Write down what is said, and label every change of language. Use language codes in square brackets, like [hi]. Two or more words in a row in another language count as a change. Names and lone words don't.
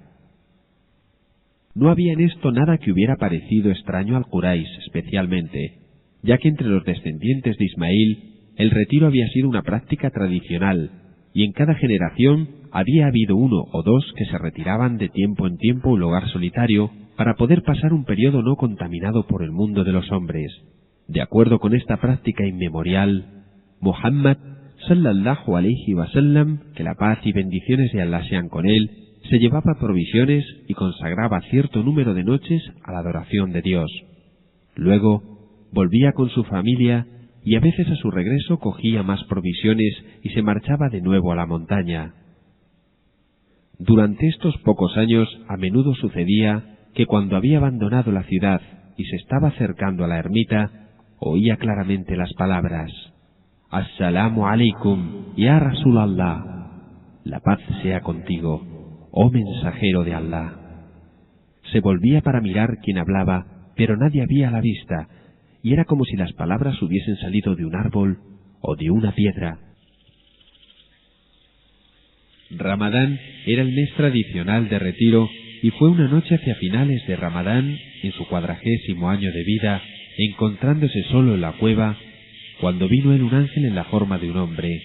[es] No había en esto nada que hubiera parecido extraño al Quraysh especialmente, ya que entre los descendientes de Ismail el retiro había sido una práctica tradicional, y en cada generación había habido 1 o 2 que se retiraban de tiempo en tiempo a un lugar solitario para poder pasar un periodo no contaminado por el mundo de los hombres. De acuerdo con esta práctica inmemorial, [ar] محمد، صلى الله عليه و سلم, [es] que la paz y bendiciones de Allah sean con él, se llevaba provisiones y consagraba cierto número de noches a la adoración de Dios. Luego volvía con su familia y a veces a su regreso cogía más provisiones y se marchaba de nuevo a la montaña. Durante estos pocos años a menudo sucedía que cuando había abandonado la ciudad y se estaba acercando a la ermita, oía claramente las palabras: [ar] السلام عليكم، يا رسول الله. [es] La paz sea contigo, oh mensajero de Allah. Se volvía para mirar quién hablaba, pero nadie había a la vista, y era como si las palabras hubiesen salido de un árbol o de una piedra. Ramadán era el mes tradicional de retiro, y fue una noche hacia finales de Ramadán, en su 40º año de vida, encontrándose solo en la cueva, cuando vino él un ángel en la forma de un hombre.